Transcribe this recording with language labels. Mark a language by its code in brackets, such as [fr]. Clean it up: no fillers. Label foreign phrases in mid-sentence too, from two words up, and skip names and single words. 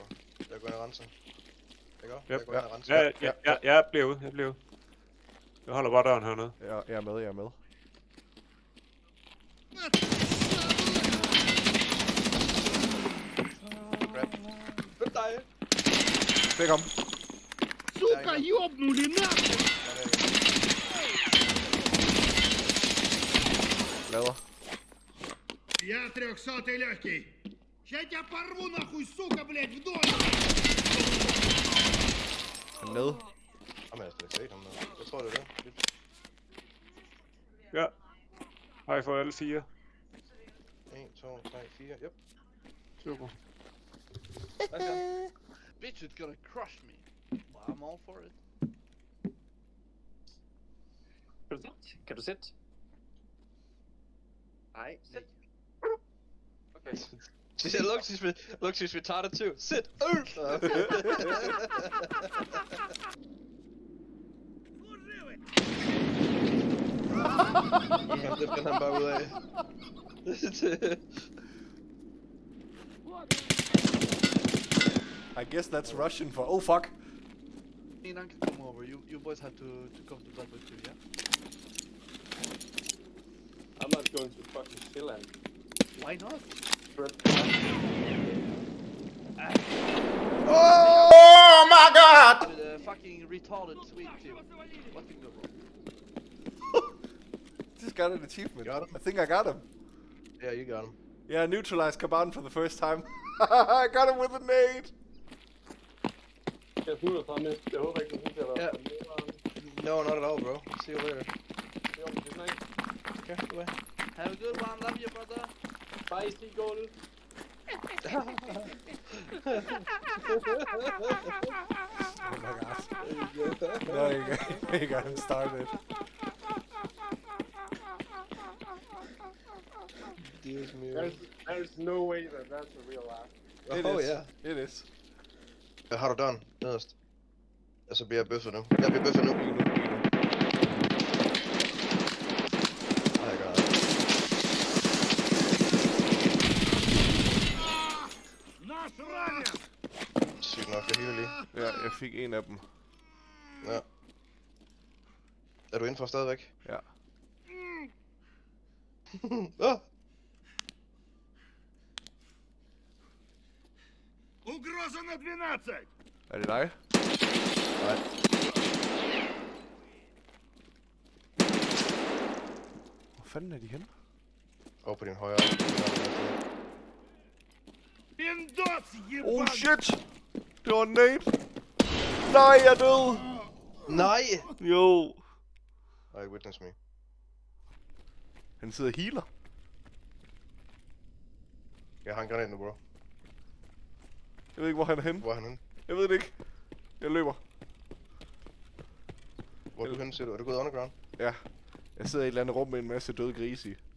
[da] Jeg går ind og renser. Ikke også? Yep. Jeg går ind og renser. Ja, jeg bliver ude. Jeg holder bare døren hernede. Ja, jeg er med. Hvem dig? Fik ham. [ru] Сука, ёбнули нахуй! [da] Lader. [ru] Я 300-й легкий. Я тебя порву нахуй, сука, блядь, в доме! [da] Han nede. Jamen, jeg skal ikke se ham der. Jeg tror, det er det. Ja. Har I fået alle 4? 1, 2, 3, 4. Yep. Super. [en] Bitch is gonna crush me. Well, I'm all for it. [da] Kan du sætte? [en] I sit. Okay. She said, look, she's retarded too. Sit. [da] Ja, det finder han bare ud af. [en] I guess that's Russian for... Oh, fuck! Anyone can come over. You boys have to come to bed with you, yeah? I'm not going to fucking Finland. Why not? Oh my god! With a fucking retarded sweet too. What can go wrong? Just got an achievement. Got him. I think I got him. Yeah, you got him. Yeah, I neutralized Kaban for the first time. I got him with a nade! [da] Jeg smutter fra med. Jeg håber ikke, du synes, jeg var Ja. [en] No, not at all, bro. See you later. Okay, goodbye. Have a good one. Love you, brother. Bye, seagull. Oh my god. There you go. You got him started. Deus me. There's no way that that's a real laugh. It Oh, is. yeah. It is. [da] Hvad har du done? Nederst. Og så bliver jeg bøffet nu. Jeg bliver bøffet nu. [en] Oh my god. [ru] Наш ранен! [da] Sygt nok, jeg healer lige. Ja, jeg fik en af dem. Ja. Er du indenfor stadigvæk? Ja. Ah! [ru] Угроза на 12! [da] Er det dig? Nej. Hvor fanden er de henne? Over på din højre. [ru] Пиндос, [en] Oh [ru] ебаный! [da] shit! Det var en nade! Nej, jeg er død! Nej! Jo! [en] I witness me. [da] Han sidder og healer. Jeg har en granat nu, bro. Jeg ved ikke, hvor han er henne. Hvor er han henne? Jeg ved det ikke. Jeg løber. Hvor er du henne, siger du? Er du gået underground? Ja. Jeg sidder i et eller andet rum med en masse døde grise i.